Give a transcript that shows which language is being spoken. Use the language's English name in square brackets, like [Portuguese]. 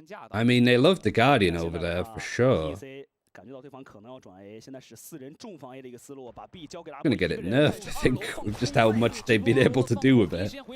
[English] I mean, they love the Guardian over there for sure. [Chinese] 感觉到对方可能要转 A， 现在是4人重防 A 的一个思路，把 B 交给了。 [English] Gonna get it nerfed, I think, with just how much they've been able to do with it.